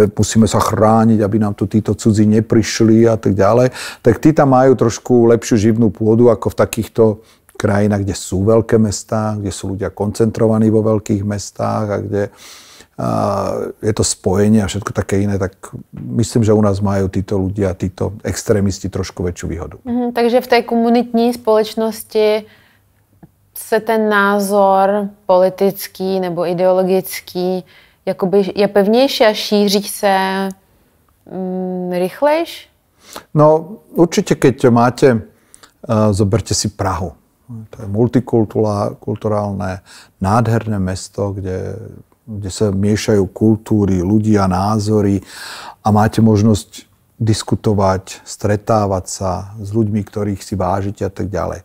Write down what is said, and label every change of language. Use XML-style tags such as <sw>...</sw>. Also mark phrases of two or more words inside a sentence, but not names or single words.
<sk>sa chrániť, aby nám tu títo cudzí neprišli a tak ďalej, tak tí tam majú trošku lepšiu živnú pôdu ako v takýchto krajinách, kde sú veľké mestá, kde sú ľudia koncentrovaní vo veľkých mestách a kde je to spojenie a všetko také iné, tak myslím, že u nás majú títo ľudia, títo extrémisti trošku väčšiu výhodu.</sk> <cs>Takže v tej komunitní společnosti se ten názor politický nebo ideologický jakoby je pevnější a šíří se rychlejš?</cs> <sk>No určite, keď máte, zoberte si Prahu. To je multikulturálne, nádherné mesto, kde sa miešajú kultúry, ľudia, názory a máte možnosť diskutovať, stretávať sa s ľuďmi, ktorých si vážite a tak ďalej.</sk>